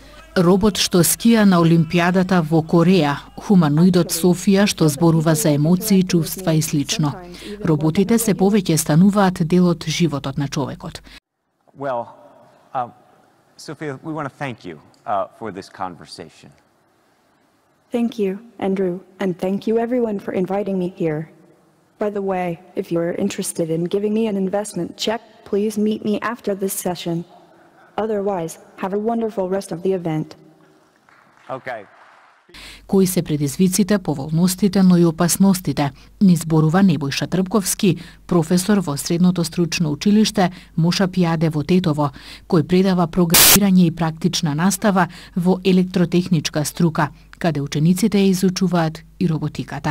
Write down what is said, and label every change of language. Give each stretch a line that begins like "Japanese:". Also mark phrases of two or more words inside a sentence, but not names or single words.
Macedonian: Робот што скија на Олимпијадата во Кореја, хуманоидот Софија што зборува за емоции, чувства и слично. Роботите се повеќе стануваат дел од животот на човекот.
English: Well, Sophia, we want to thank you for this conversation. Thank you, Andrew, and thank you everyone for inviting me here. By the way, if you're interested in giving me an investment check, please meet me after this session. Otherwise, have a wonderful rest of the event. Okay.
Macedonian: Кои се предизвиците, поволностите, но и опасностите, ни зборува Небојша Трпковски, професор во Средното стручно училиште Моша Пијаде во Тетово, кој предава програмирање и практична настава во електротехничка струка, каде учениците ја изучуваат и роботиката.